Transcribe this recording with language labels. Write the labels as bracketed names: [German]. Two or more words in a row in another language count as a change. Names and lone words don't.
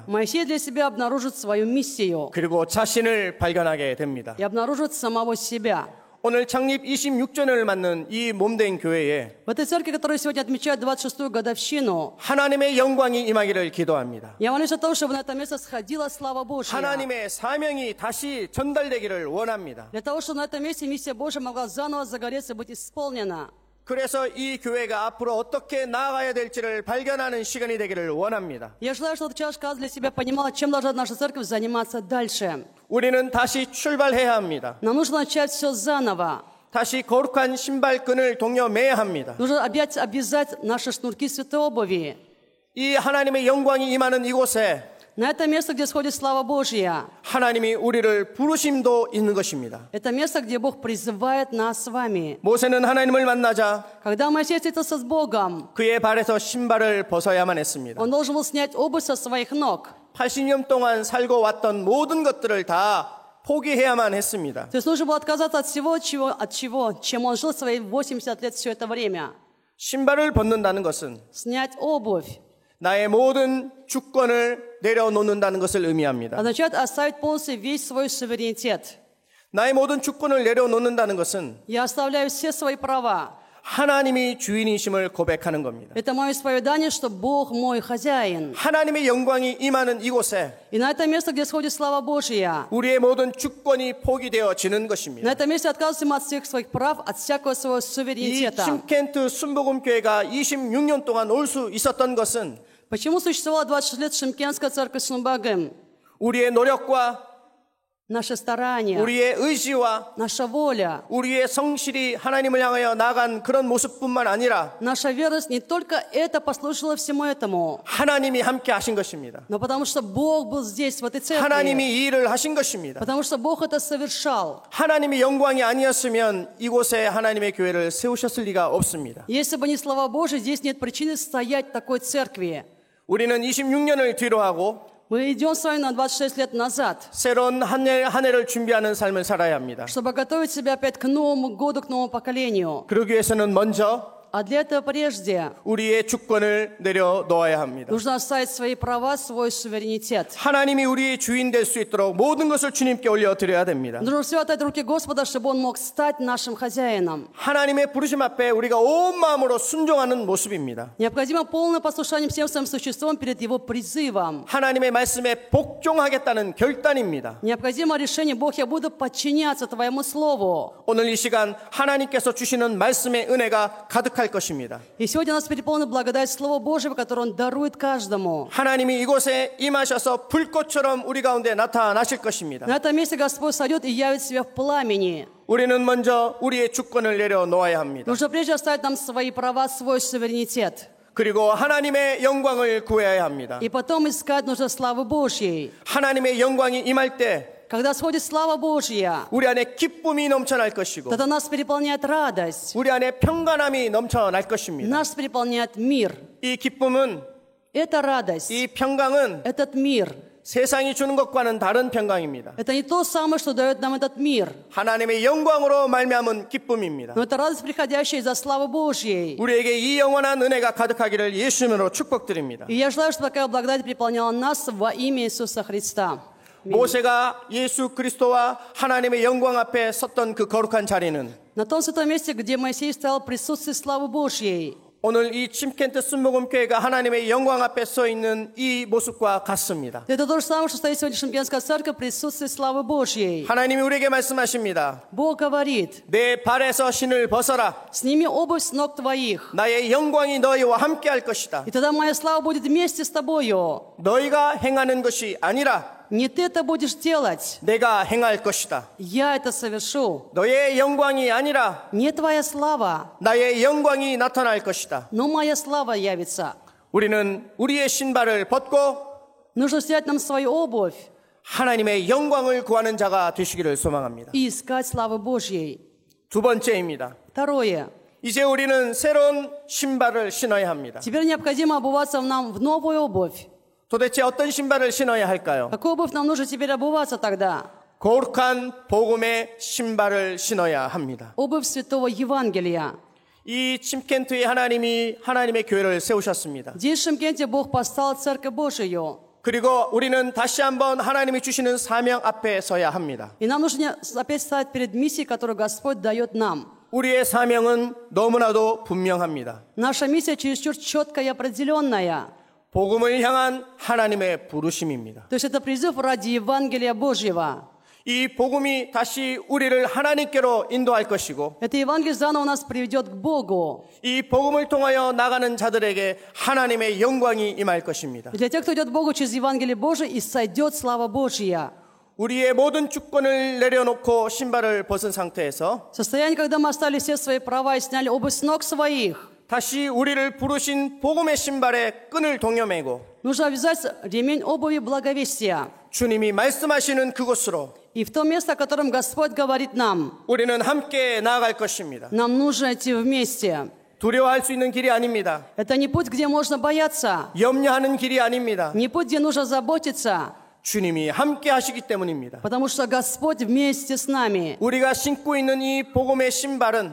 [Russian] Моисей для себя обнаружит свою миссию [Korean] 그리고 자신을 발견하게 됩니다. [Russian] и обнаружит самого себя. [Korean] 오늘 창립 26주년을 맞는 이 몸된 교회에 [Russian] В этой церкви, которая сегодня отмечает 26-ю годовщину, [Korean] 하나님의 영광이 임하기를 기도합니다. [Russian] я молюсь о том, чтобы на это место сходила слава Божья. [Korean] 하나님의 사명이 다시 전달되기를 원합니다. [Russian] Для того, чтобы на этом месте миссия Божья могла заново загореться и быть исполнена. [Korean] 그래서 이 교회가 앞으로 어떻게 나아가야 될지를 발견하는 시간이 되기를 원합니다. [Russian] Я желаю, чтобы каждый для себя понимал, чем должна наша церковь заниматься дальше. [Korean] 우리는 다시 출발해야 합니다. [Russian] Нам нужно начать все заново. [Korean] 다시 거룩한 신발끈을 동여 매야 합니다. [Russian] Нужно опять обвязать наши шнурки святой обуви. [Korean] 이 하나님의 영광이 임하는 이곳에 [Russian] На это место, где сходит слава Божья. [Korean] 하나님이 우리를 부르심도 있는 것입니다. [Russian] Это место, где Бог призывает нас с вами. [Korean] 모세는 하나님을 만나자 [Russian] Когда Моисей встретился с Богом, [Korean] 그의 발에서 신발을 벗어야만 했습니다. [Russian] он должен был снять обувь со своих ног. [Korean] 80년 동안 살고 왔던 모든 것들을 다 포기해야만 했습니다. [Russian] То есть нужно было отказаться от всего, чем он жил свои 80 лет все это время. [Korean] 신발을 벗는다는 것은 [Russian] Снять обувь [Korean] 나의 모든 주권을 내려놓는다는 것을 의미합니다. [Russian] означает оставить полностью весь свой суверенитет. [Korean] 나의 모든 주권을 내려놓는다는 것은 [Russian] Я оставляю все свои права. [Korean] 하나님이 주인이심을 고백하는 겁니다. [Russian] Это мое исповедание, что Бог мой хозяин. [Korean] 하나님의 영광이 임하는 이곳에 [Russian] И на это место, где сходит слава Божья, [Korean] 우리의 모든 주권이 포기되어지는 [Russian] на [Korean] 것입니다. [Russian] этом месте отказываемся от всех своих прав, от всякого своего [Korean] 이 [Russian] суверенитета. [Korean] 심켄트 순복음교회가 26년 동안 올 수 있었던 것은 [Russian] Почему существовала 26 лет Шимкенская церковь Сунбагым? [Korean] 우리의 노력과 [Russian] Наше старание, [Korean] 우리의 의지와 [Russian] наша воля, [Korean] 우리의 성실이 하나님을 향하여 나간 그런 모습뿐만 아니라 [Russian] наша верность не только это послужила всему этому, [Korean] 하나님이 함께 하신 것입니다. [Russian] но потому что Бог был здесь, в этой церкви. [Korean] 하나님이 이 일을 하신 것입니다. [Russian] Потому что Бог это совершал. [Korean] 하나님의 영광이 아니었으면 이곳에 하나님의 교회를 세우셨을 리가 없습니다. [Russian] Если бы не слава Божия, здесь нет причины стоять в такой церкви. [Korean] 우리는 26년을 뒤로 하고 [Russian] Мы идем с вами на 26 лет назад, [Korean] 새로운 한 해를 준비하는 삶을 살아야 합니다. [Russian] чтобы готовить себя опять к Новому году, к новому поколению. [Korean] 그러기 위해서는 먼저 [Russian] А А для этого прежде [Korean] 우리의 주권을 내려놓아야 합니다. [Russian] нужно оставить свои права, свой суверенитет. [Korean] 하나님이 우리의 주인 될 수 있도록 모든 것을 주님께 올려드려야 됩니다. [Russian] Нужно все отдать в руки Господа, чтобы Он мог стать нашим хозяином. [Korean] 하나님의 부르심 앞에 우리가 온 마음으로 순종하는 모습입니다. [Russian] Необходимо полное послушание всем своим существом перед Его призывом. [Korean] 하나님의 말씀에 복종하겠다는 결단입니다. [Russian] Необходимо решение: Бог, я буду подчиняться Твоему Слову. [Korean] 오늘 이 시간 하나님께서 주시는 말씀의 은혜가 가득할 것입니다. [Russian] И сегодня нас переполнена благодать Слова Божьего, которое Он дарует каждому. [Korean] 하나님이 이곳에 임하셔서 불꽃처럼 우리 가운데 나타나실 것입니다. [Russian] На этом месте Господь сойдет и явит себя в пламени. [Korean] 우리는 먼저 우리의 주권을 내려놓아야 합니다. [Russian] Нужно прежде оставить нам свои права, свой суверенитет. [Korean] 그리고 하나님의 영광을 구해야 합니다. [Russian] И потом искать нужно славы Божьей. [Korean] 하나님의 영광이 임할 때 [Russian] Когда сходит слава Божья, [Korean] 우리 안에 기쁨이 넘쳐날 것이고 [Russian] тогда нас переполняет радость. [Korean] 우리 안에 평강함이 넘쳐날 것입니다. [Russian] Нас переполняет мир. [Korean] 이 기쁨은 [Russian] Эта радость, [Korean] 이 평강은 [Russian] этот мир, [Korean] 세상이 주는 것과는 다른 평강입니다. [Russian] это не то самое, что дает нам этот мир. [Korean] 하나님의 영광으로 말미암은 기쁨입니다. [Russian] Но это радость, приходящая из-за славы Божьей. [Korean] 우리에게 이 영원한 은혜가 가득하기를 예수님으로 축복드립니다. [Russian] И я желаю, чтобы такая благодать переполняла нас во имя Иисуса Христа. [Korean] 모세가 예수 그리스도와 하나님의 영광 앞에 섰던 그 거룩한 자리는 [Russian] На том святом месте, где Моисей стоял в присутствии славы Божьей, [Korean] 오늘 이 침켄트 순복음교회가 하나님의 영광 앞에 서 있는 이 모습과 같습니다. [Russian] это то же самое, что стоит сегодня Шимкенская церковь в присутствии славы Божьей. [Korean] 하나님이 우리에게 말씀하십니다. [Russian] Бог говорит: [Korean] 내 발에서 신을 벗어라. [Russian] сними обувь с ног твоих, [Korean] 나의 영광이 너희와 함께 할 것이다. [Russian] и тогда моя слава будет вместе с тобою. [Korean] 너희가 행하는 것이 아니라 [Russian] Не ты это будешь делать, [Korean] 내가 행할 것이다. [Russian] я это совершу. [Korean] 너의 영광이 아니라 [Russian] Не твоя слава, [Korean] 나의 영광이 나타날 것이다. [Russian] но моя слава явится. [Korean] 우리는 우리의 신발을 벗고 [Russian] Нужно снять нам свою обувь [Korean] 하나님의 영광을 구하는 자가 되시기를 소망합니다. [Russian] и искать славы Божьей. [Korean] 두 번째입니다. [Russian] Второе. [Korean] 이제 우리는 새로운 신발을 신어야 합니다. [Russian] Теперь необходимо обуваться нам в новую обувь. [Korean] 도대체 어떤 신발을 신어야 할까요? [Russian] Какую обувь нам нужно теперь обуваться тогда? [Korean] 거룩한 복음의 신발을 신어야 합니다. [Russian] Обувь Святого Евангелия. [Korean] 이 침켄트에 하나님이 하나님의 교회를 세우셨습니다. [Russian] Здесь в Шимкенте Бог поставил Церковь Божию. [Korean] 그리고 우리는 다시 한번 하나님이 주시는 사명 앞에 서야 합니다. [Russian] И нам нужно опять стать перед миссией, которую Господь дает нам. [Korean] 우리의 사명은 너무나도 분명합니다. [Russian] Наша миссия чересчур четкая и определенная. [Korean] 복음을 향한 하나님의 부르심입니다. [Russian] То есть это призыв ради Евангелия Божьего. [Korean] 이 복음이 다시 우리를 하나님께로 인도할 것이고 [Russian] Это Евангелие заново нас приведет к Богу. [Korean] 이 복음을 통하여 나가는 자들에게 하나님의 영광이 임할 것입니다. [Russian] Для тех, кто идет к Богу через Евангелие Божие, и сойдет слава Божья. [Korean] 우리의 모든 주권을 내려놓고 신발을 벗은 상태에서 [Russian] Состояние, когда мы оставили все свои права и сняли обувь с ног своих. [Korean] 다시 우리를 부르신 복음의 신발에 끈을 동여매고 [Russian] Нужно обвязать ремень обуви благовестия. [Korean] 주님이 말씀하시는 그곳으로 [Russian] И в то место, о котором Господь говорит нам, [Korean] 우리는 함께 나아갈 것입니다. [Russian] нам нужно идти вместе. [Korean] 두려워할 수 있는 길이 아닙니다. [Russian] Это не путь, где можно бояться, [Korean] 염려하는 길이 아닙니다. [Russian] не путь, где нужно заботиться, [Korean] 주님이 함께 하시기 때문입니다. [Russian] потому что Господь вместе с нами. [Korean] 우리가 신고 있는 이 복음의 신발은